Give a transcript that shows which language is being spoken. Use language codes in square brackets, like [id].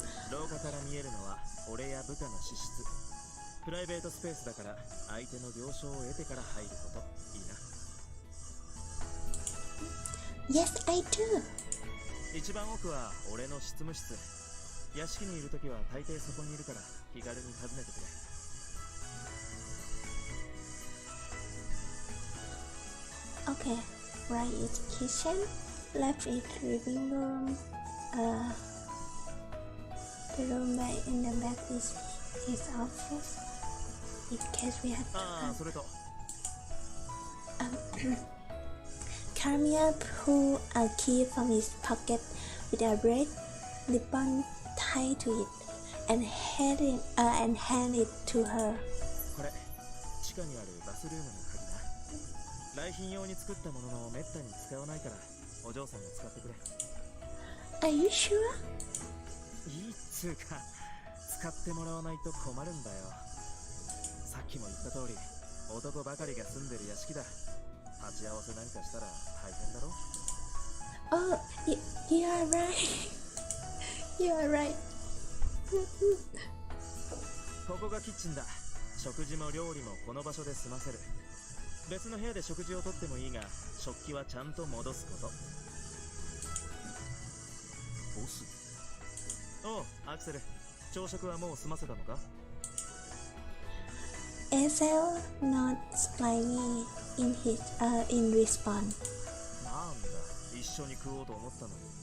[ja] 廊下から見えるのは俺や部下の私室。プライベートスペースだから相手の了承を得てから入ること。いいな。 [en] Yes, I do. [ja] 一番奥は俺の執務室。屋敷にいるときは大抵そこにいるから気軽に訪ねてくれ。 [en] Okay, right is kitchen, left is living room, the room right in the back is his office, in case we have to [ja] ああ、それと [en] Caramia pulled a key from his pocket with a red ribbon tied to it and handed it to her. [ja] これ地下にあるバスルームの鍵な。来賓用に作ったもののめったに使わないからお嬢さんが使ってくれ。 [en] Are you sure? [ja] いいっつうか使ってもらわないと困るんだよ。さっきも言った通り男ばかりが住んでる屋敷だ。鉢合わせなんかしたら大変だろ。 [en] Oh, you are right. You are right. [ja] ここがキッチンだ。食事も料理もこの場所で済ませる。別の部屋で食事をとってもいいが食器はちゃんと戻すこと。ボス。おうアクセル、朝食はもう済ませたのか？ [en] Excel nods slightly in response. [ja] なんだ、一緒に食おうと思ったのに。